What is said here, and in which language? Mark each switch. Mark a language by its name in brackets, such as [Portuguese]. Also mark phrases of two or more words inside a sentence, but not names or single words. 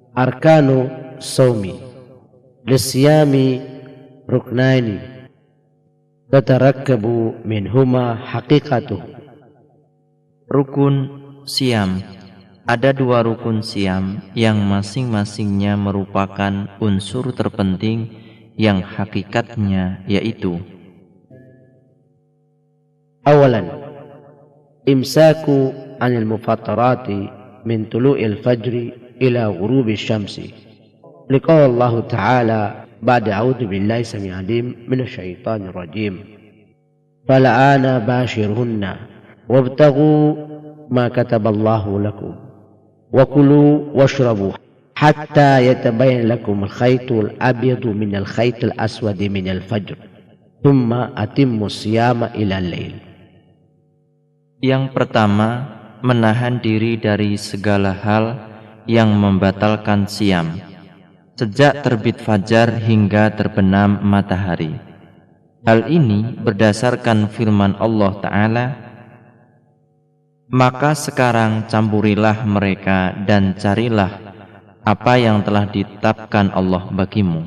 [Arabic] أركان الصوم للصيام ركنين تتركب منهما حقيقته. [Indonesian] Rukun siam. Ada dua rukun siam yang masing-masingnya merupakan unsur terpenting yang hakikatnya yaitu: awalan, [Arabic] إمساك عن المفطرات من طلوع الفجر إلى غروب الشمس. لقول الله تعالى بعد أعوذ بالله السميع العليم من الشيطان الرجيم. فالآن باشروهن وابتغوا ما كتب الله لكم وكلوا واشربوا حتى يتبين لكم الخيط الأبيض من الخيط الأسود من الفجر ثم أتموا الصيام إلى الليل. [Indonesian] Yang pertama, menahan diri dari segala hal yang membatalkan siam sejak terbit fajar hingga terbenam matahari. Hal ini berdasarkan firman Allah Ta'ala, maka sekarang campurilah mereka dan carilah apa yang telah ditetapkan Allah bagimu.